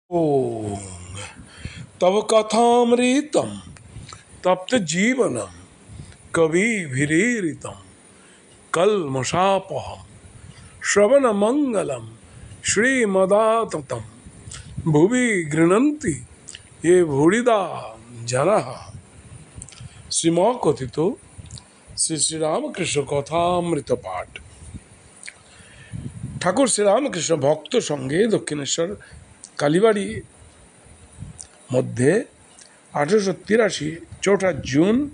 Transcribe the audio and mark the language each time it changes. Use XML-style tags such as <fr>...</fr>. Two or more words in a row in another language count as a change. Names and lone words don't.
<sa>ॐ तव कथामृतं तप्तजीवनं कविभिरीरितं कल्मषापहं श्रवणमङ्गलं श्रीमदाततं भुवि गृह्णन्ति ये भूरिदा जनाः।</sa> <bn>শ্রীমকথিত শ্রী শ্রীরামকৃষ্ণ কথামৃত পাঠ। ঠাকুর শ্রীরামকৃষ্ণ ভক্ত সঙ্গে দক্ষিণেশ্বর কালীবাড়ি মধ্যে 1883 4 জুন।</bn>